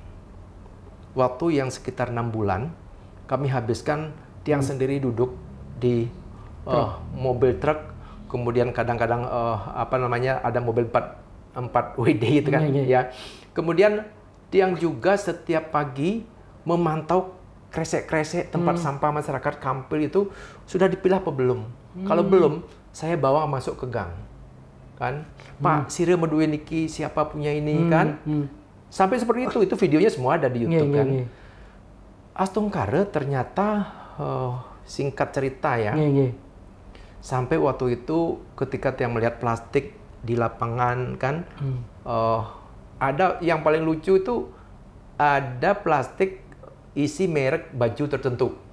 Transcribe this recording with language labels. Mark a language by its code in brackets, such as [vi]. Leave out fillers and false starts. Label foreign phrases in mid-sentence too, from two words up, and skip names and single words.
[id] Waktu yang sekitar 6 bulan kami habiskan, tiang sendiri duduk di mobil truk, kemudian kadang-kadang ada mobil 4 WD itu kan ya. Kemudian tiang juga setiap pagi memantau kresek-kresek tempat sampah masyarakat Kampil itu sudah dipilah apa belum. Kalau belum, saya bawa masuk ke gang. Kan? Pak, [ban] sire medue niki [id] siapa punya ini kan? Sampai seperti itu videonya semua ada di YouTube kan. Astungkare ternyata singkat cerita ya. Sampai waktu itu ketika tiang melihat plastik di lapangan kan, ada yang paling lucu itu ada plastik isi merek baju tertentu.